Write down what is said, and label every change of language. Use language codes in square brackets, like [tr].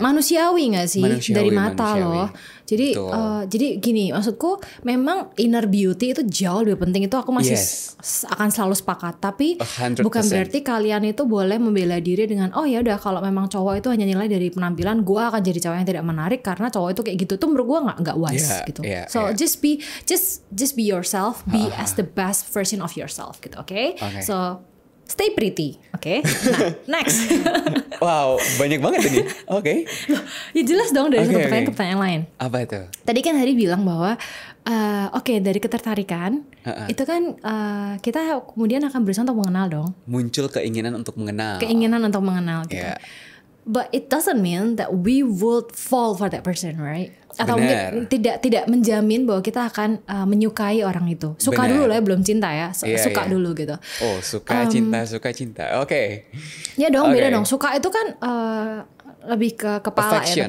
[id] Manusiawi nggak sih dari mata loh. Jadi gini, maksudku memang inner beauty itu jauh lebih penting, itu aku masih akan selalu sepakat. Tapi 100%. bukan berarti kalian itu boleh membela diri dengan oh ya udah kalau memang cowok itu hanya nilai dari penampilan, gue akan jadi cowok yang tidak menarik karena cowok itu kayak gitu. Tuh menurut gue nggak wise gitu. [en] So just be yourself, be as the best version of yourself gitu, okay? So stay pretty, okay? Nah, next. [id] Wow, banyak banget ini. Oke. Ya jelas dong dari satu pertanyaan ke pertanyaan lain. Apa itu? Tadi kan Hari bilang bahwa dari ketertarikan itu kan kita kemudian akan berusaha untuk mengenal dong. Muncul keinginan untuk mengenal. Gitu. [en] But it doesn't mean that we would fall for that person, right? [id] Atau mungkin tidak menjamin bahwa kita akan menyukai orang itu. Suka dulu lah, belum cinta ya. Suka dulu gitu. Oh, suka cinta. Oke. Ya dong, beda dong. Suka itu kan lebih ke kepala ya.